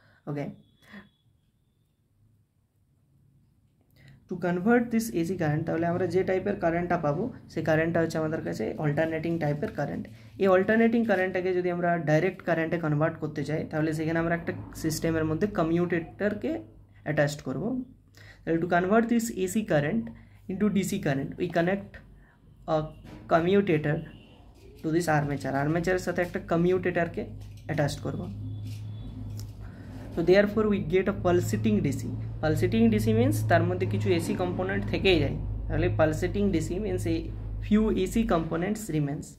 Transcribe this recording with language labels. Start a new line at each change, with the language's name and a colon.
English: okay, to convert this AC current,
Bangla: তাহলে আমরা যে টাইপের কারেন্টটা পাবো সেই কারেন্টটা হচ্ছে আমাদের কাছে অল্টারনেটিং টাইপের কারেন্ট। এই অল্টারনেটিং কারেন্টটাকে যদি আমরা ডাইরেক্ট কারেন্টে কনভার্ট করতে চাই তাহলে সেখানে আমরা একটা সিস্টেমের মধ্যে কমিউটেটরকে অ্যাটাচড করবো।
English: To convert this AC current into DC current, we connect a commutator to this armature.
Bangla: Armature সাথে একটা commutator কে attached করব।
English: So therefore we get a pulsating DC. Pulsating DC means
Bangla: তার মধ্যে কিছু AC component থেকেই যায়।
English: তাহলে pulsating DC means a few AC components remains.